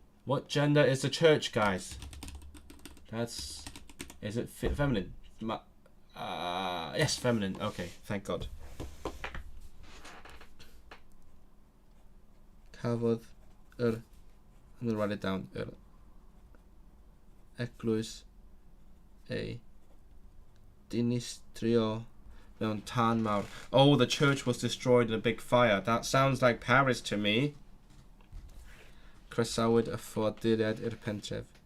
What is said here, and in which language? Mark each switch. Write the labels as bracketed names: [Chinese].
[English] What gender is the church, guys? Is it feminine? Yes, feminine. Okay, thank God. Cafodd I'm gonna write it down. [Welsh] Eglwys ei dinistrio mewn tân mawr. [English] Oh, the church was destroyed in a big fire. That sounds like Paris to me. [Welsh] Croesawyd y fforddiad i'r pentref.